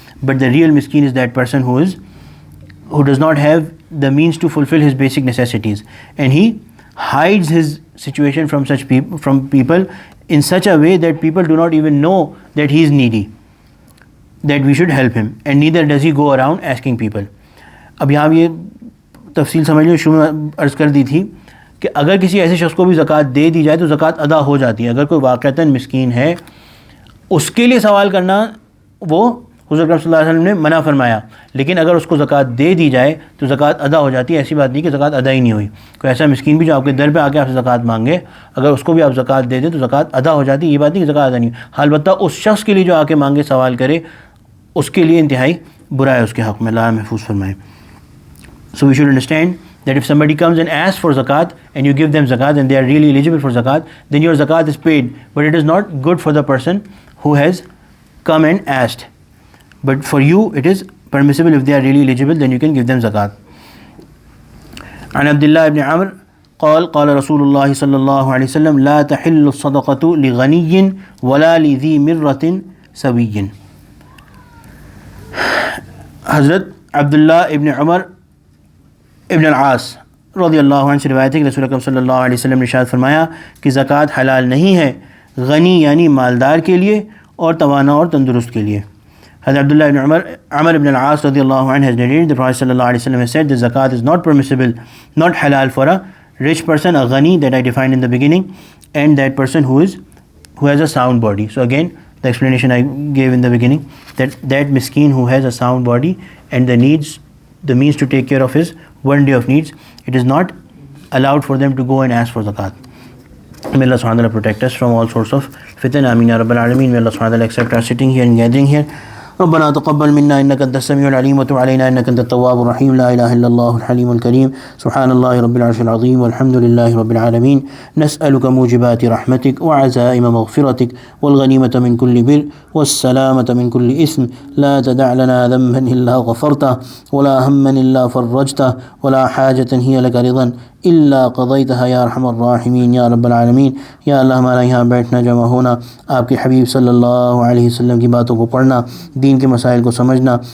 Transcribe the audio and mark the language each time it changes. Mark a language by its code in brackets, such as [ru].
[en] But the real miskin is that person who does not have the means to fulfill his basic necessities, and he hides his situation from people in such a way that people do not even know that he is needy, that we should help him, and neither does he go around asking people. [ur] اب یہاں یہ تفصیل سمجھ لیں، شروع میں عرض کر دی تھی کہ اگر کسی ایسے شخص کو بھی زکوٰۃ دے دی جائے تو زکوٰۃ ادا ہو جاتی ہے۔ اگر کوئی واقعتاً مسکین ہے، اس کے لیے سوال کرنا وہ حضور اکرم صلی اللہ علیہ وسلم نے منع فرمایا، لیکن اگر اس کو زکوٰۃ دے دی جائے تو زکوٰۃ ادا ہو جاتی ہے۔ ایسی بات نہیں کہ زکوٰۃ ادا ہی نہیں ہوئی۔ کوئی ایسا مسکین بھی جو آپ کے در پہ آ کے آپ سے زکوٰۃ مانگے، اگر اس کو بھی آپ زکوٰۃ دے دیں تو زکوٰۃ ادا ہو جاتی ہے، یہ بات نہیں کہ زکوٰۃ ادا نہیں ہوئی۔ البتہ اس شخص کے لیے جو آ کے مانگے، سوال کرے، اس کے لیے انتہائی برا ہے اس کے حق میں، اللہ محفوظ فرمائے۔ [en] So we should understand that if somebody comes and asks for zakat and you give them zakat and they are really eligible for zakat, then your zakat is paid, but it is not good for the person who has come and asked. But for you it is permissible. If they are really eligible, then you can give them zakat. [ar] عن عبد الله بن عمرو قال قال رسول الله صلى الله عليه وسلم لا تحل الصدقة لغني ولا لذي مرة سوي۔ [ur] حضرت عبداللہ ابن عمر ابن العاص رضی اللہ عنہ سے روایت ہے کہ رسول اکرم صلی اللہ علیہ وسلم نے ارشاد فرمایا کہ زکوٰۃ حلال نہیں ہے غنی یعنی مالدار کے لیے اور توانا اور تندرست کے لیے۔ [en] حضرت عبداللہ ابن عمر ابن العاص رضی اللہ عنہ has narrated the Prophet صلی اللہ علیہ وسلم has said that zakat is not permissible, not halal for a rich person, a ghani that I defined in the beginning, and that person who has a sound body. So again, the explanation I gave in the beginning, that miskin who has a sound body and the means to take care of his one day of needs, it is not allowed for them to go and ask for zakat. May Allah subhanahu wa ta'ala protect us from all sorts of fitan. Ameen ya Rabbal Alameen. May Allah subhanahu wa ta'ala accept our sitting here and gathering here. [ar] ربنا تقبل منا إنك أنت السميع العليم وتب علينا إنك أنت التواب الرحيم. لا إله إلا الله الحليم الكريم. سبحان الله رب العرش العظيم والحمد لله رب العالمين. نسألك موجبات رحمتك وعزائم مغفرتك والغنيمة من كل بر والسلامة من كل إثم. لا تدع لنا ذنبا إلا غفرته ولا هما إلا فرجته ولا حاجة هي لك رضا إلا قضيتها يا أرحم الراحمين يا رب العالمین۔ [ur] یا اللہ ہمارا یہاں بیٹھنا، جمع ہونا، آپ کے حبیب صلی اللہ علیہ وسلم کی باتوں کو پڑھنا، دین کے مسائل کو سمجھنا،